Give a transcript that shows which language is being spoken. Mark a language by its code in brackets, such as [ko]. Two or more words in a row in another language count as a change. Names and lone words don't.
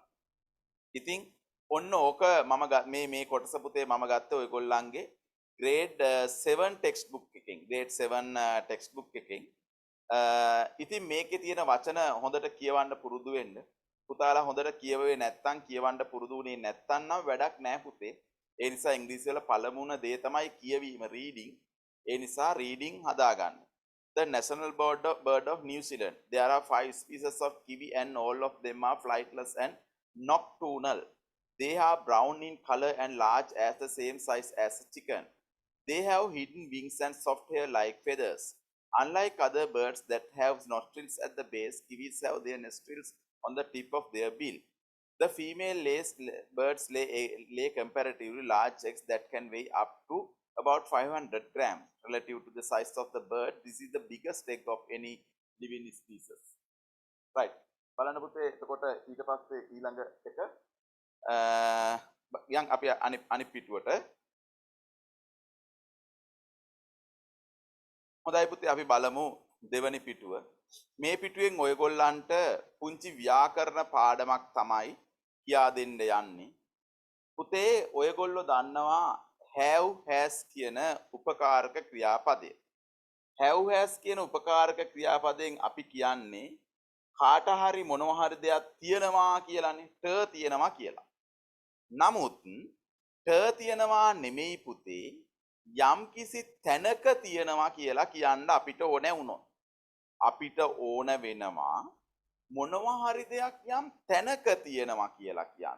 [si] ඉතින් ඔන්න ඕක මම මේ කොටස පුතේ මම ගත්ත ඔයගොල්ලන්ගේ [en] grade 7 textbook [si] එකෙන් [en] grade 7 textbook [si] එකෙන් ඉතින් මේකේ තියෙන වචන හොඳට කියවන්න පුරුදු වෙන්න. පුතාලා හොඳට කියවුවේ නැත්නම් කියවන්න පුරුදු වුණේ නැත්නම් නම් වැඩක් නැහැ පුතේ. ඒ නිසා ඉංග්‍රීසි වල පළමුණ දේ තමයි කියවීම reading. ඒ නිසා reading හදාගන්න. [en] The national bird of New Zealand. There are 5 species of kiwi and all of them are flightless and nocturnal. They are brown in color and large as the same size as a chicken. They have hidden wings and soft hair like feathers. Unlike other birds that have nostrils at the base, kiwis have their nostrils on the tip of their bill. The female birds lay comparatively large eggs that can weigh up to about 500 grams. Relative to the size of the bird, this is the biggest egg of any living species. Right. [si] බලන්න පුතේ එතකොට ඊට පස්සේ ඊළඟ එක යන් අපි අනිත් පිටුවට හොඳයි පුතේ අපි බලමු දෙවනි පිටුව. මේ පිටුවෙන් ඔයගොල්ලන්ට පුංචි ව්‍යාකරණ පාඩමක් තමයි කියා දෙන්න යන්නේ. පුතේ ඔයගොල්ලෝ දන්නවා [en] have has [si] කියන උපකාරක ක්‍රියාපදය. [en] have has [si] කියන උපකාරක ක්‍රියාපදයෙන් අපි කියන්නේ කාට හරි මොනවා හරි දෙයක් තියෙනවා කියලානේ. ට තියෙනවා කියලා. නමුත් ට තියෙනවා නෙමෙයි පුතේ යම් කිසි තැනක තියෙනවා කියලා කියන්න අපිට ඕනේ වුණොත් අපිට ඕන වෙනවා මොනවා හරි දෙයක් යම් තැනක තියෙනවා කියලා කියන්න.